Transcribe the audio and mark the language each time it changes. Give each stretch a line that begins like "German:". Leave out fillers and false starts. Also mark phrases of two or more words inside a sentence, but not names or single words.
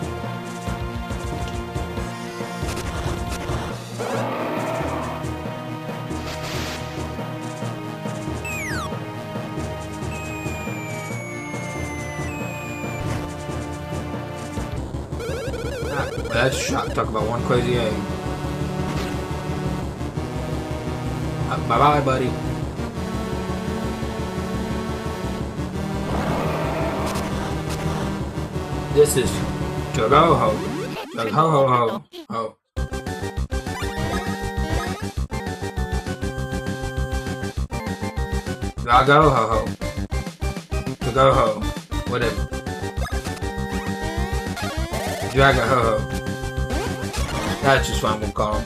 English: That's a shock. Talk about one crazy egg. Bye-bye, buddy. This is Jug-ho-ho. Jug-ho-ho-ho. Oh. Jug-ho-ho-ho. Jug-ho-ho. Whatever. Jug-ho-ho. That's just what I'm gonna call him.